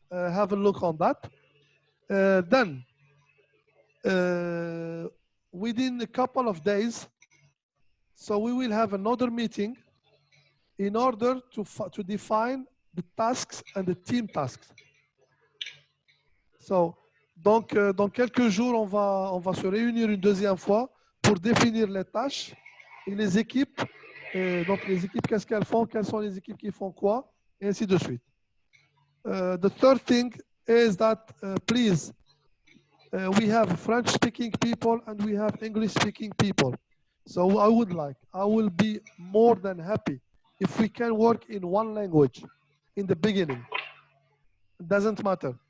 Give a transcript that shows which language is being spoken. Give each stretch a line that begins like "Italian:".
English: Have a look on that. Then within a couple of days, so we will have another meeting in order to define the tasks and the team tasks.
French: So, donc, dans quelques jours, on va se réunir une deuxième fois pour définir les tâches et les équipes. Donc, les équipes, qu'est-ce qu'elles font? Quelles sont les équipes qui font quoi? Et ainsi de suite.
English: The third thing is that, please, we have French-speaking people and we have English-speaking people. So I will be more than happy if we can work in one language in the beginning. It doesn't matter.